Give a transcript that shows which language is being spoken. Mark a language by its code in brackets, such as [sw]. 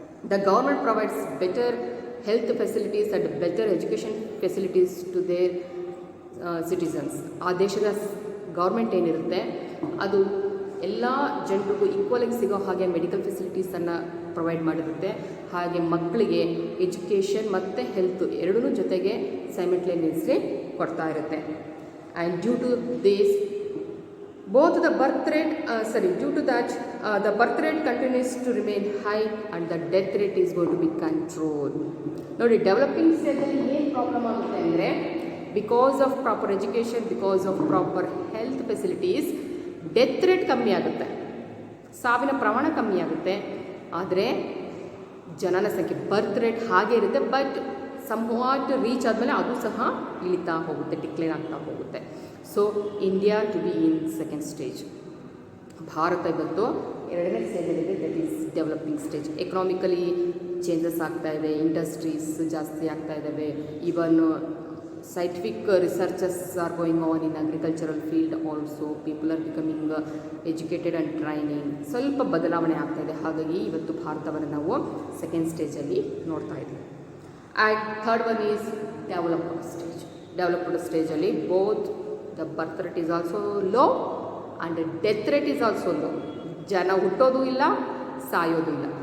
[en] The government provides better health facilities and better education facilities to their citizens. [kn] ಆ ದೇಶದ government ಏನಿರುತ್ತೆ ಅದು ಎಲ್ಲ ಜನರಿಗೂ ಈಕ್ವಲಾಗಿ ಸಿಗೋ ಹಾಗೆ ಮೆಡಿಕಲ್ ಫೆಸಿಲಿಟೀಸನ್ನು ಪ್ರೊವೈಡ್ ಮಾಡಿರುತ್ತೆ. ಹಾಗೆ ಮಕ್ಕಳಿಗೆ ಎಜುಕೇಷನ್ ಮತ್ತು ಹೆಲ್ತ್ ಎರಡೂ ಜೊತೆಗೆ ಸೈಮಲ್ಟೇನಿಯಸ್ಲಿ ಕೊಡ್ತಾ ಇರುತ್ತೆ. [en] And due to this both the birth rate due to that the birth rate continues to remain high and the death rate is going to be controlled. [kn] ನೋಡಿ, developing ಸ್ಟೇಜಲ್ಲಿ ಏನು problem ಆಗುತ್ತೆ ಅಂದರೆ [en] because of proper education, because of proper health facilities [kn] death rate ಕಮ್ಮಿ ಆಗುತ್ತೆ, ಸಾವಿನ ಪ್ರಮಾಣ ಕಮ್ಮಿ ಆಗುತ್ತೆ. ಆದರೆ ಜನನ ಸಂಖ್ಯೆ ಬರ್ತ್ ರೇಟ್ ಹಾಗೆ ಇರುತ್ತೆ, ಬಟ್ ಸಂವಾಟ್ ರೀಚ್ ಆದಮೇಲೆ ಅದು ಸಹ ಇಳಿತಾ ಹೋಗುತ್ತೆ, ಡಿಕ್ಲೈನ್ ಆಗ್ತಾ ಹೋಗುತ್ತೆ. [en] So India to be in second stage. [kn] Bharat ಇವತ್ತು ಎರಡನೇ ಸ್ಟೇಜಲ್ಲಿದೆ, [en] That is developing stage. [kn] Economically changes ಆಗ್ತಾ ಇದೆ, ಇಂಡಸ್ಟ್ರೀಸ್ ಜಾಸ್ತಿ ಆಗ್ತಾ ಇದ್ದಾವೆ, even [en] scientific researches are going on in agricultural field also. People are becoming educated and training. [kn] ಸ್ವಲ್ಪ ಬದಲಾವಣೆ ಆಗ್ತಾ ಇದೆ. ಹಾಗಾಗಿ ಇವತ್ತು ಭಾರತವನ್ನು ನಾವು ಸೆಕೆಂಡ್ ಸ್ಟೇಜಲ್ಲಿ ನೋಡ್ತಾ ಇದ್ದೀವಿ. [en] And third one is developed stage. Developed ಸ್ಟೇಜಲ್ಲಿ both the birth rate is also low and death rate is also low. [kn] ಜನ ಹುಟ್ಟೋದು ಇಲ್ಲ, ಸಾಯೋದು ಇಲ್ಲ.